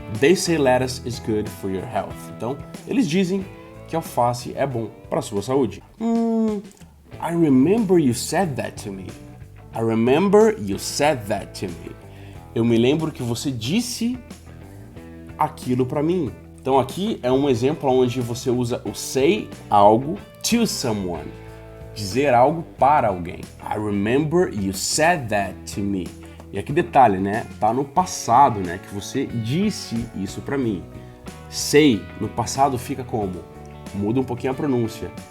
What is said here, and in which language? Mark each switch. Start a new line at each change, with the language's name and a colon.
English: They say lettuce is good for your health.
Portuguese: Então, eles dizem que alface é bom para a sua saúde.
English: I remember you said that to me. I remember you said that to me.
Portuguese: Eu me lembro que você disse aquilo pra mim. Então aqui é um exemplo onde você usa o say algo to someone. Dizer algo para alguém. I remember you said that to me. E aqui detalhe, né? Tá no passado, né? Que você disse isso pra mim. Say no passado fica como? Muda um pouquinho a pronúncia.